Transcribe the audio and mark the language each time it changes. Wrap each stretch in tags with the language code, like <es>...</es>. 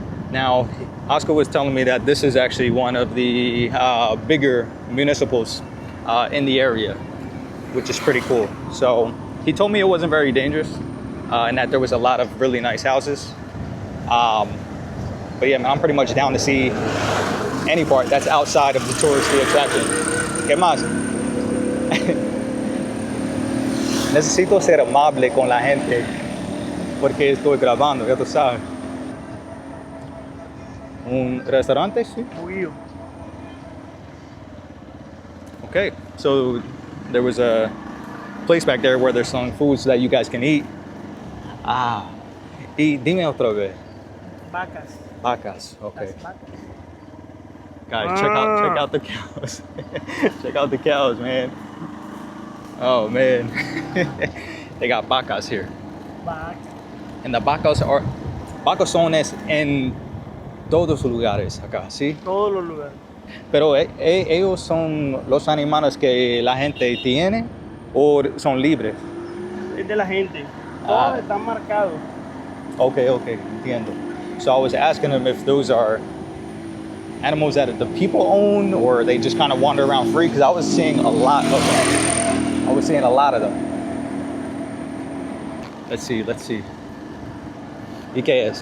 <en>Now, Oscar was telling me that this is actually one of the bigger municipals in the area, which is pretty cool. So he told me it wasn't very dangerous and that there was a lot of really nice houses. But yeah, man, I'm pretty much down to see any part that's outside of the touristy attraction.</en> <es>¿Qué más? Necesito ser amable con la gente porque estoy grabando, ya tú sabes. Un restaurante, sí. Huido.</es> <en>Okay, so there was a place back there where they're selling foods that you guys can eat.</en> <es>Y dime otra vez. Vacas. Vacas, okay. Las vacas.</es> <en>Guys, check out the cows. Check out the cows, man. Oh man, they got vacas here.</en> <es>Vacas.</es> <en>And the</en> <es>vacas son en todos los lugares acá, ¿sí? Todos los lugares. Pero ellos son los animales que la gente tiene o son libres. Es de la gente. Todos están marcados. Okay, entiendo.</es> <en>So I was asking them if those are animals that the people own or they just kind of wander around free, because I was seeing a lot of them. Let's see.</en> <es>¿Y qué es?</es>